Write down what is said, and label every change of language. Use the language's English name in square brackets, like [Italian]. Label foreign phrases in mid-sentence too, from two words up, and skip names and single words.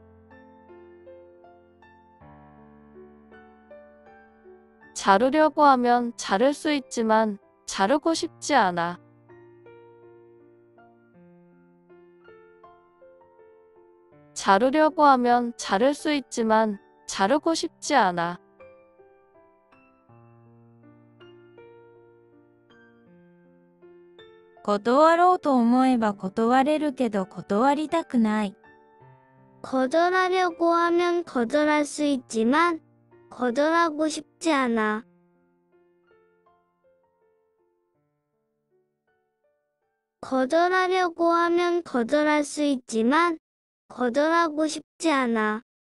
[Korean] 자르려고 하면 자를 수 있지만 자르고 싶지 않아. 자르려고 하면 자를 수 있지만 자르고 싶지 않아. [Japanese] 断ろうと思えば断れるけど断りたくない。 [Korean] 거절하려고 하면 거절할 수 있지만 거절하고 싶지 않아. 거절하려고 하면 거절할 수 있지만 거절하고 싶지 않아.